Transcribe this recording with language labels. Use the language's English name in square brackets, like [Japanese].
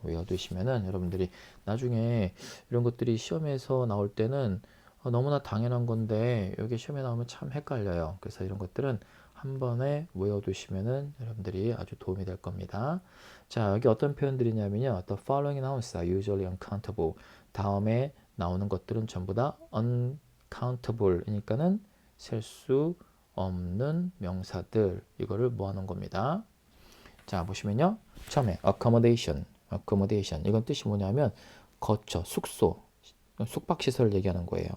[Korean] 외워두시면은 여러분들이 나중에 이런 것들이 시험에서 나올 때는 너무나 당연한 건데 여기 시험에 나오면 참 헷갈려요. 그래서 이런 것들은 한 번에 외워두시면은 여러분들이 아주 도움이 될 겁니다. 자, 여기 어떤 표현들이냐면요. [English] The following nouns are usually uncountable. [Korean] 다음에 나오는 것들은 전부 다 uncountable. 그러니까는 셀 수 없는 명사들. 이거를 모아놓은 겁니다. 자, 보시면요. 처음에 accommodation. 이건 뜻이 뭐냐면 거처, 숙소, 숙박시설 얘기하는 거예요.